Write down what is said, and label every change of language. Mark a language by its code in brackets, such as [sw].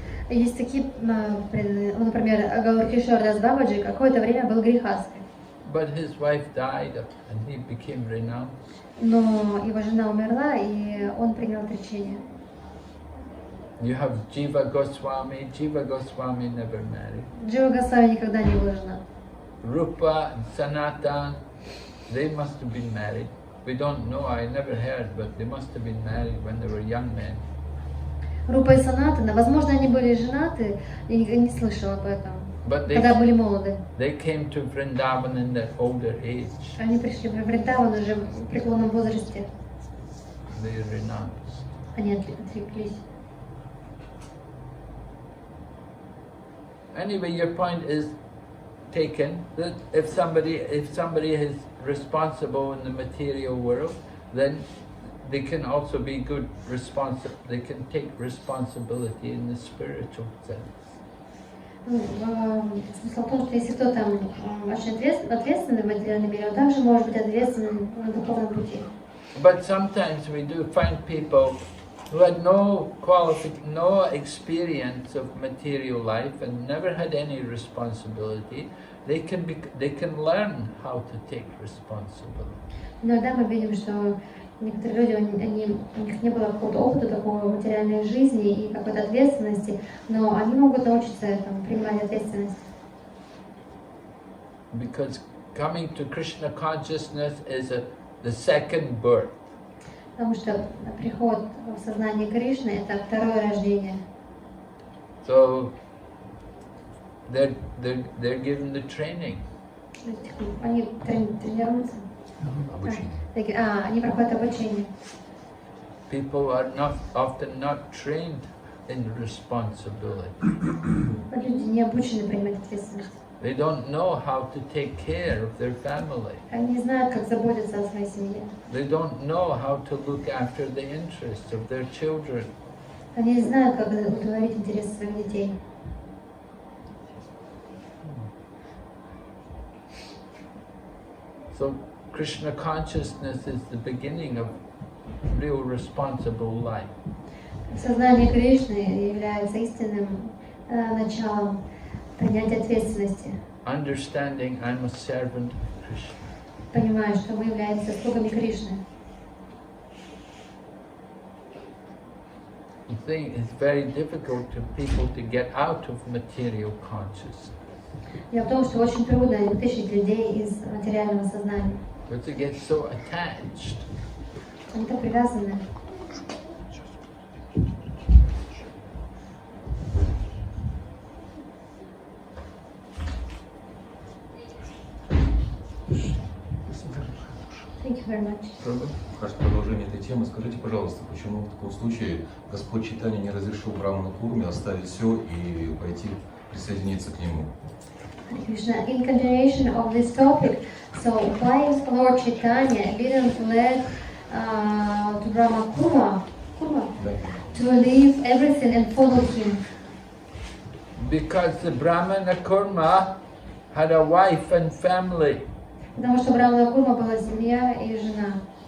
[ru] Есть такие, например, Гауркишор Дас Бабаджи какое-то время был грихастой. [en] But his wife died and he became renounced. [ru] Но его жена умерла, и он принял отречение. [en] You have Jiva Goswami. Jiva Goswami never married. [ru] Джива Госвами никогда не был женат. [en] Rupa and Sanatan, they must have been married. We don't know, I never heard, but they must have been married when they were young men. [ru] Рупа и Санатана, возможно, они были женаты, я не слышала об этом, когда были молоды. [en] They came to Vrindavan in their older age. [ru] Они пришли в Вриндаван уже в преклонном возрасте. [en] They renounced. [ru] Они отреклись. [en] Anyway, your point is taken that if somebody is responsible in the material world, then they can also be good they can take responsibility in the spiritual sense. [ru] Смысл в том, что если кто-то очень ответственный в материальном мире, он также может быть ответственным на духовном пути. [en] But sometimes we do find people who had no experience of material life and never had any responsibility. They can learn how to take responsibility. [ru] Иногда мы видим, что некоторые люди, у них не было какого-то опыта такой материальной жизни и какой-то ответственности, но они могут научиться этому, принимать ответственность. [en] Because coming to Krishna consciousness is the second birth. [ru] Потому что приход в сознание Кришны — это второе рождение. [en] So they're given the training. [ru] Они тренируются. Они проходят обучение. [en] People are often not trained in responsibility. [ru] Люди не обучены принимать ответственность. [en] They don't know how to take care of their family. [ru] Они не знают, как заботиться о своей семье. [en] They don't know how to look after the interests of their children. [ru] Они не знают, как удовлетворить интересы своих детей. [en] So Krishna consciousness is the beginning of real responsible life. [ru] Сознание Кришны является истинным началом принятия ответственности. [en] Understanding I'm a servant of Krishna. [ru] Понимая, что мы являемся слугами Кришны. [en] thing, it's very difficult for people to get out of material consciousness. [ru] Дело в том, что очень трудно вытащить людей из материального сознания. [en] But they get so attached. [ru] Они так привязаны. [en] Thank you very much. [ru] В продолжение этой темы, скажите, пожалуйста, почему в таком случае Господь Чайтанья не разрешил Браману Курме оставить все и пойти присоединиться к нему? [en] Krishna, in continuation of this topic, so why Lord Chaitanya didn't let to Brahma Kurma to leave everything and follow him? Because the Brahmana Kurma had a wife and family. [ru] Потому что Брахмана Курма была семья и жена.